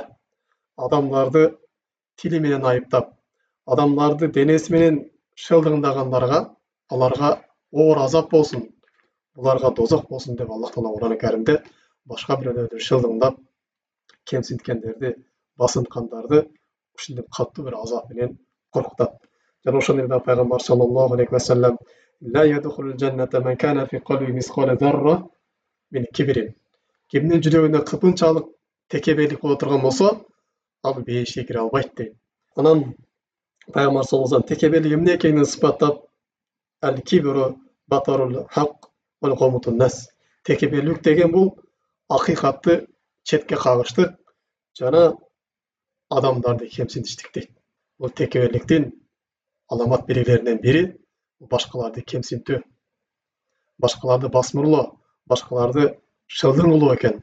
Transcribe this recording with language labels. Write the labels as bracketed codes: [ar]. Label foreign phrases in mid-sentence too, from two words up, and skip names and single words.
[ky] Адамдарды тили менен айыптап, адамдарды денеси менен шылдыңдагандарга аларга оор азап болсун, буларга дозок болсун деп Аллах Таала Кур'ан-ы Каримде башка бирөөлөрдү шылдыңдап, кемсинткендерди, басынткандарды ушундай катуу бир азап менен коркутат. Жана ошондой эле пайгамбар [ar] صلى الله عليه وسلم لا يدخل الجنة من كان في قلبه مثقال ذرة من كبر». [ky] Кимдин жүрөгүндө кыпынчалык текебелик боло турган болсо, ал бейишке кире албайт дейт. Анан пайгамбар [ar] صلى الله عليه وسلم [ky] текебелик эмне экенин сыпаттап [ar] «الكبر بطر الحق وغمط الناس». [ky] Текебелик деген бул акыйкатты четке кагыштык жана адамдарды кемсинтиштик дейт. Бул текебеликтин аламат белгилеринен бири башкаларды кемсинтүү, башкаларды басмырлоо, башкаларды шылдың кылуу экен.